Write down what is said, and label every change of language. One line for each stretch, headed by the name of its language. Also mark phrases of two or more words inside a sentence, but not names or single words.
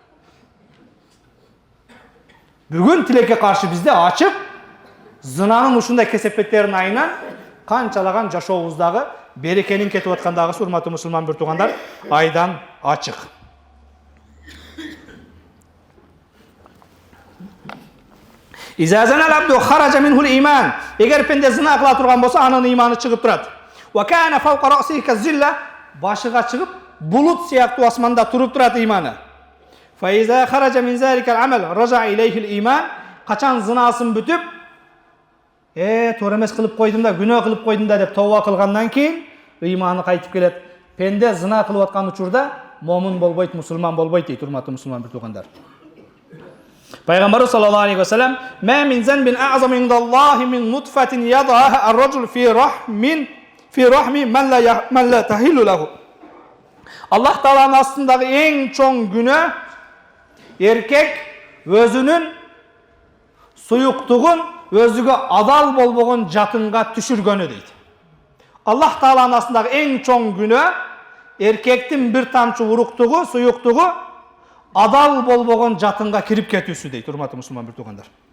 Kyrgyz: Бүгүн тилекке каршы бизде ачык зынанын ушундай кесепеттерин айынан канчалаган жашообуздагы берекенин кетип аткандагы урматтуу мусулман бир туугандар айдан ачык.
Arabic: إذا زنى العبد خرج منه الإيمان.
Kyrgyz: Эгер пенде зына кыла турган болсо, анын иманы чыгып турат.
Arabic: وكان فوق رأسه كالظلة,
Kyrgyz: башыга чыгып булут сыяктуу асманда туруп турат иманы.
Arabic: فإذا خرج من ذلك العمل رجع إليه الإيمان.
Kyrgyz: Качан зынасын бүтүп, туура эмес кылып койдум да, күнөө кылып койдум да деп тооба кылгандан кийин иманы кайтып келет. Пенде зына кылып аткан учурда момун болбойт, мусулман болбойт дейт, урматтуу мусулман бир туугандар.
Arabic: Пайгамбарыбыз صلى الله عليه وسلم: "ما من ذنب أعظم عند الله من نطفة يضعها الرجل في رحم من لا تحل له."
Kyrgyz: Аллах Тааланын астындагы эң чоң күнөө эркек өзүнүн суюктугун өзүгө адал болбогон жатынга түшүргөнү дейт. Аллах Тааланын астындагы эң чоң күнөө эркектин бир тамчы уруктугу, суюктугу адал болбогон жатынга кирип кетүүсү дейт, урматтуу мусулман бир туугандар.